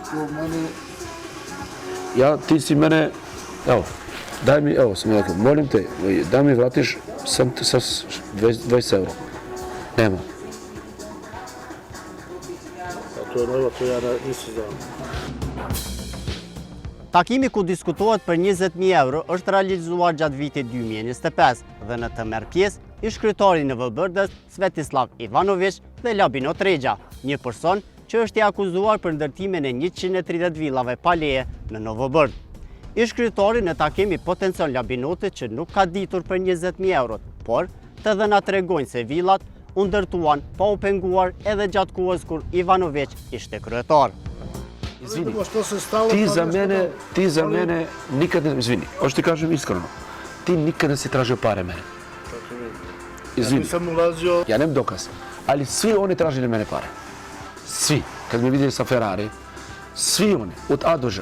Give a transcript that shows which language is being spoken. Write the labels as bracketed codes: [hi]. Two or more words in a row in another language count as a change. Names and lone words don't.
[sr] Ja, ti si mene, evo, daj mi, evo sam rekao, molim te, da mi vratiš sa 20 euro. Nema. To je novo, to ja nisam znao. [sq] Takimi ku diskutohet për 20.000 euro është realizuar gjatë vitit 2025 dhe në të merr pjesë ish kryetari në Vëbërdës Svetislav Ivanović dhe Labinot Rexha, një person që është i akuzuar për ndërtimin e 130 villave pa leje në Novobërd. Ish kryetari në takim i potencion Labinotit që nuk ka ditur për 20.000 eurot, por të dhe na tregojnë se villat u ndërtuan pa u penguar edhe gjatë kohës kur Ivanović ishte kryetar. [sr] Izvini, ti za mene nikad ne, izvini, hoću ti kažem iskreno, ti nikad ne si tražio pare mene. Izvini, Nisam ulazio... ja nemam dokaz, ali svi oni tražili mene pare. Svi, kad me vidjeli sa Ferrari, svi oni, od A do Ž.